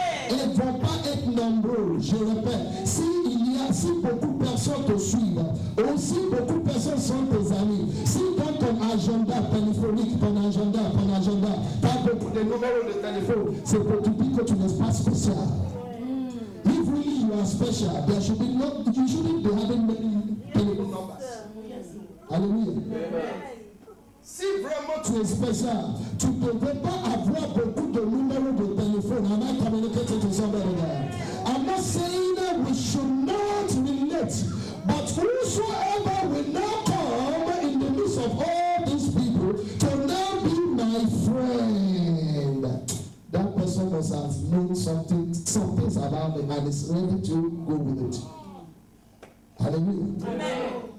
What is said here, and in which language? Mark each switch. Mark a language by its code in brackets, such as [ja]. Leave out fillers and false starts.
[fr] Elles ne vont pas être nombreux, je répète. Si beaucoup de personnes te suivent, aussi beaucoup de personnes sont tes amis. Si dans ton agenda téléphonique, ton agenda, tu as beaucoup de numéros de téléphone, c'est pour te dire que tu n'es pas spécial. [en] If really you are special, there should be you shouldn't be having many telephone numbers. [fr] Alléluia. Si vraiment tu es spécial, tu ne devrais pas avoir beaucoup de numéros de téléphone. [en] Am I communicating to somebody there? I'm not saying that we should not relate, but whosoever will now come in the midst of all these people to now be my friend, that person must have known some things about me and is ready to go with it. Hallelujah. Amen.